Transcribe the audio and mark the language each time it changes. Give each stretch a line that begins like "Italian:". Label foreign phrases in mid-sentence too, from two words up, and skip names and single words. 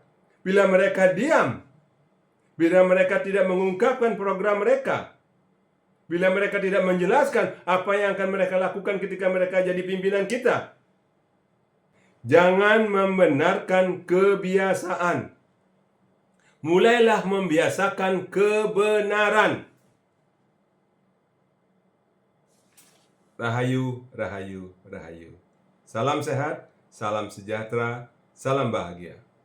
Indonesian: Bila mereka diam, bila mereka tidak mengungkapkan program mereka, bila mereka tidak menjelaskan apa yang akan mereka lakukan ketika mereka jadi pimpinan kita. Jangan membenarkan kebiasaan. Mulailah membiasakan kebenaran.
Javanese: Rahayu, rahayu, rahayu.
Indonesian: Salam sehat, salam sejahtera, salam bahagia.